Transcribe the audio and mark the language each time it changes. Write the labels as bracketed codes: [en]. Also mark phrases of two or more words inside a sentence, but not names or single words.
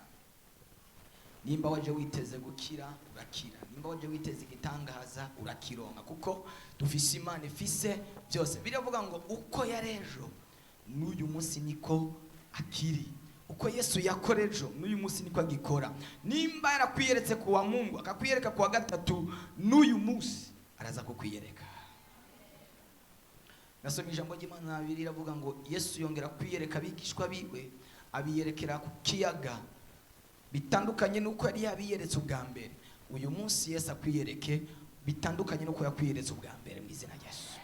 [rn] Nimba waje witeze gukira urakira, nimba waje witeze igitangaza urakironka, kuko dufise Imana ifise byose. Biravuga ngo uko yarejo n'uyu munsi niko akiri, uko Yesu yakorejo n'uyu munsi niko agikora. Nimba yarakwiyeretse kuwa Mungu akakwiyereka kuwa gatatu, n'uyu munsi araza kukwiyereka. Nasomye ijambo ry'Imana riravuga ngo Yesu yongera kwiyereka abigishwa biwe, abiyerekera ku kiyaga, bitandukanye nuko yari yabiyeretse ubwa mbere. Uyu munsi Yesu akwiyereke bitandukanye nuko yakwiyeretse ubwa mbere, mu izina rya Yesu.